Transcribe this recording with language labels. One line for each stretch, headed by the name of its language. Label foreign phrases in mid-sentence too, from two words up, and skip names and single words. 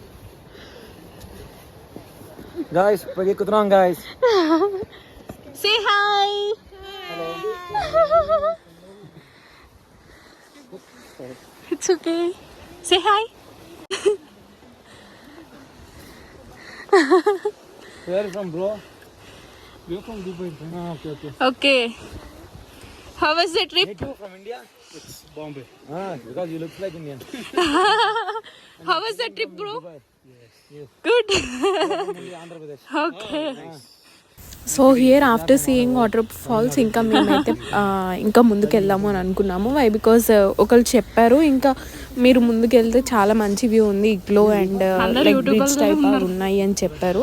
English: गाइस पगे कुतरांग गाइस say hi it's okay say hi where are you from bro we are from Dubai okay how was the trip you from India it's Bombay because you look like Indian how was the trip bro Dubai. Yes good Andhra Pradesh okay so here after seeing water falls
Telugu: ఇంకా మేమైతే ఇంకా ముందుకు వెళ్దాము అని అనుకున్నాము.
English: why because
Telugu: ఒకళ్ళు చెప్పారు ఇంకా మీరు ముందుకు వెళ్తే చాలా మంచి వ్యూ ఉంది,
English: igloo and like bridge type
Telugu: ఉన్నాయి అని చెప్పారు.